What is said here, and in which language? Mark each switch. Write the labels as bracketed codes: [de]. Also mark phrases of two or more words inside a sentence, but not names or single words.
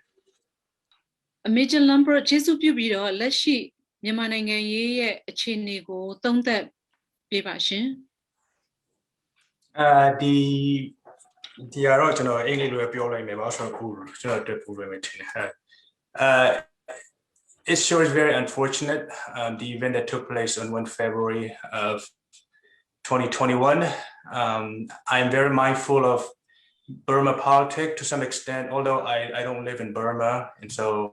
[my] Major Lambert ကျေးဇူးပြုပြီးတော့လက်ရှိမြန်မာနိုင်ငံရေးရဲ့အခြေအနေကိုသုံးသပ်ပေးပါရှင် ဒီကတော့ကျွန်တော်အင်္ဂလိပ်လိုပြောလိုက်မယ်ပါဆိုတော့ကျွန်တော်တက်ဖို့ပဲထင်တယ် [en] It sure is very unfortunate the event that took place on 1 February of 2021 I'm very mindful of Burma politics to some extent although I don't live in Burma and so